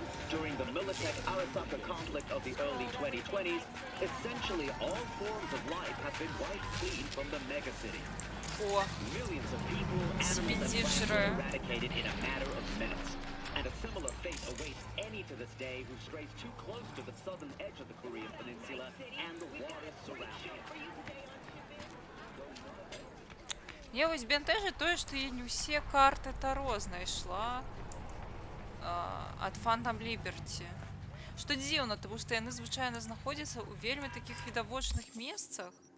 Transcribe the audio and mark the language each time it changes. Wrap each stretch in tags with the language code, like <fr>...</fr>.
<en>During the Militech-Arasaka conflict of the early 2020s, essentially all forms of life have been wiped clean from the megacity. Millions of people, animals, and plants were eradicated in a matter of minutes. And a similar fate awaits any to this day who strays too close to the southern edge of the Korean peninsula and the waters surrounding it.</en> <uk>Я ось бентежить то, що я не всі карти Таро знайшла от Phantom Liberty. Що дивно, тому що вони, звичайно, знаходяться у вельми таких відавочних місцях.</uk>